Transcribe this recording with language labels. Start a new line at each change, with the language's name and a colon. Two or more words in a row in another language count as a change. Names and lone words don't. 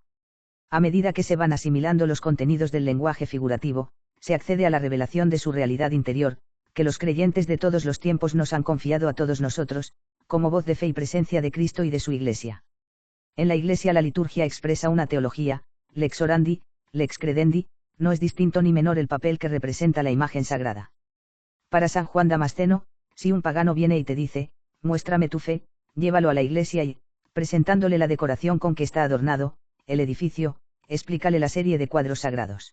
Spanish: A medida que se van asimilando los contenidos del lenguaje figurativo, se accede a la revelación de su realidad interior, que los creyentes de todos los tiempos nos han confiado a todos nosotros, como voz de fe y presencia de Cristo y de su Iglesia. En la Iglesia la liturgia expresa una teología,
Latin: lex orandi, lex credendi,
Spanish: no es distinto ni menor el papel que representa la imagen sagrada. Para San Juan Damasceno, si un pagano viene y te dice, muéstrame tu fe, llévalo a la iglesia y, presentándole la decoración con que está adornado, el edificio, explícale la serie de cuadros sagrados.